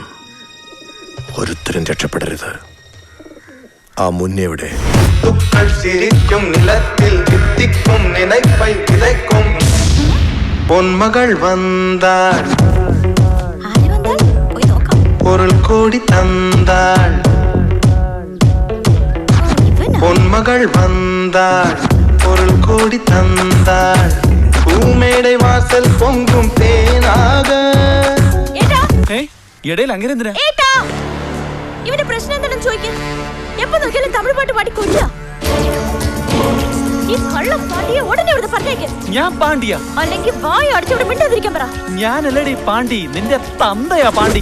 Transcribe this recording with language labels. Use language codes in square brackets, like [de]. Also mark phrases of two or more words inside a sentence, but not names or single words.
[ml] ഒരുത്തരും രക്ഷപ്പെടരുത്. ആ മുന്നേ എവിടെ? [ta] சிரிக்கும் நிலத்தில் தித்திக்கும் நினைப்பை விதைக்கும் பொன்மகள் வந்தாள், பொருள் கோடி தந்தாள். பொன்மகள் வந்தாள், பொருள் கோடி தந்தாள். பூமேடை வாசல் பொங்கும் தேனாக. [ml] ഇടയിൽ അങ്ങനെ എന്തിനാ? ഇവന്റെ പ്രശ്നം എന്താണെന്ന് ചോദിക്കാൻ എപ്പോ നോക്കിയാലും തമിഴ് പാട്ട് പാടിക്കൊല്ല. ഈ കള്ളം പാണ്ടിയെ ഉടനെ ഇവിടുന്ന് പറഞ്ഞേക്ക്. ഞാൻ പാണ്ടിയാ? അല്ലെങ്കിൽ വായ അടിച്ചവിടെ മിണ്ടാതിരിക്കാൻ പറ. ഞാനല്ലടി പാണ്ടി, നിന്റെ തന്തയാ പാണ്ടി.